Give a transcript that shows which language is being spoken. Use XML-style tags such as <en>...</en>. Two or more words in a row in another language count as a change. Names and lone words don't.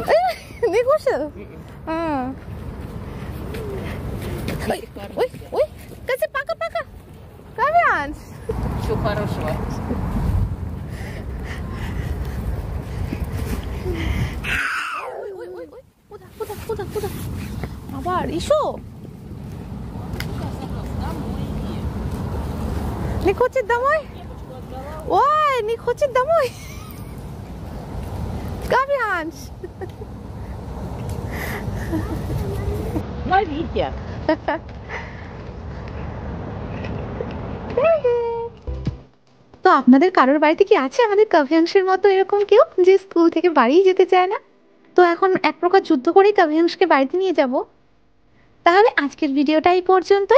<ru>Не кушал? Ой, Катя, пока-пока. Кавианш. Всего хорошего. Куда?</ru> <bn>আবার ইসো।</bn> <ru>Не хочет домой? Ой, не хочет домой. Кавианш. Ловите.</ru> <bn>তো আপনাদের কারোর বাড়িতে কি আছে আমাদের কাভিয়াংশের মতো এরকম কেউ যে স্কুল থেকে বাড়ি যেতে চায় না? তো এখন এক প্রকার যুদ্ধ করেই কাভিয়াংশকে বাড়িতে নিয়ে যাব। তাহলে আজকের ভিডিওটা এই পর্যন্তই।</bn>